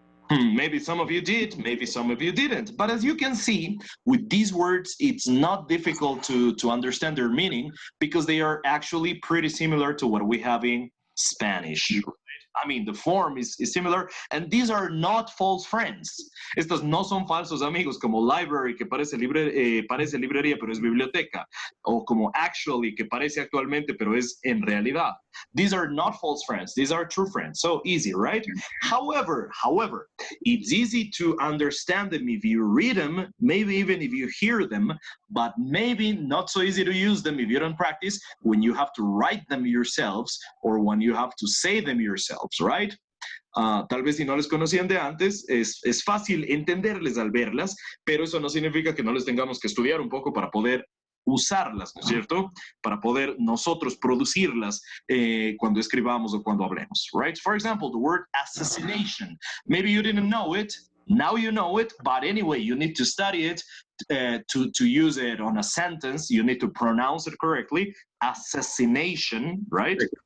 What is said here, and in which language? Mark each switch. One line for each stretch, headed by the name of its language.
English: Maybe some of you did, maybe some of you didn't. But as you can see, with these words, it's not difficult to understand their meaning because they are actually pretty similar to what we have in Spanish. I mean, the form is similar, and these are not false friends.
Spanish: Estos no son falsos amigos, como library, que parece librería, pero es biblioteca, o como actually, que parece actualmente, pero es en realidad.
English: These are not false friends. These are true friends. So easy, right? However, it's easy to understand them if you read them, maybe even if you hear them, but maybe not so easy to use them if you don't practice when you have to write them yourselves or when you have to say them yourselves, right?
Spanish: Tal vez si no les conocían de antes, es fácil entenderles al verlas, pero eso no significa que no les tengamos que estudiar un poco para poder usarlas, ¿no es cierto? Para poder nosotros producirlas cuando escribamos o cuando hablemos, right?
English: For example, the word assassination. Maybe you didn't know it, now you know it, but anyway, you need to study it to use it on a sentence. You need to pronounce it correctly. Assassination, right?